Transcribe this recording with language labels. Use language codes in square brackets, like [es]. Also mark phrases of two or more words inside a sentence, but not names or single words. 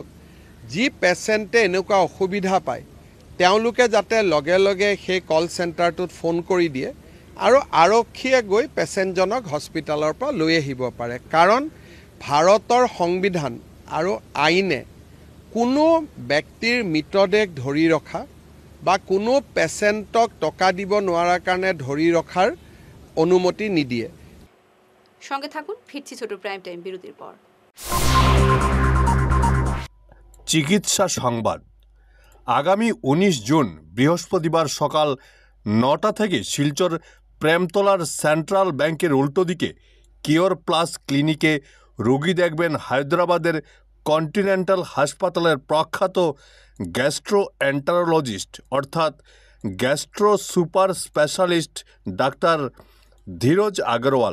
[as] যি পেচেণ্টে এনেকুৱা অসুবিধা পায় তেওঁলোকে যাতে লগে লগে সেই কল চেণ্টাৰটোত ফোন কৰি দিয়ে আৰু আৰক্ষীয়ে গৈ পেচেণ্টজনক হস্পিটেলৰ পৰা লৈ আহিব পাৰে। কাৰণ ভাৰতৰ সংবিধান আৰু আইনে কোনো ব্যক্তিৰ মৃতদেহ ধৰি ৰখা বা কোনো পেচেণ্টক টকা দিব নোৱাৰাৰ কাৰণে ধৰি ৰখাৰ অনুমতি নিদিয়ে। [bn] সঙ্গে থাকুন, ফিরছি ছোট [en] prime time [bn] বিরতির পর। চিকিৎসা সংবাদ। আগামী 19 জুন বৃহস্পতিবার সকাল 9টা থেকে শিলচর প্রেমতলার সেন্ট্রাল ব্যাংকের উল্টো দিকে কিওর প্লাস ক্লিনিকে রোগী দেখবেন হায়দ্রাবাদের কন্টিনেন্টাল হাসপাতালের প্রখ্যাত গ্যাস্ট্রোএন্টারোলজিস্ট অর্থাৎ [en] gastro super specialist [bn] ডাক্তার ধীরজ আগরওয়াল।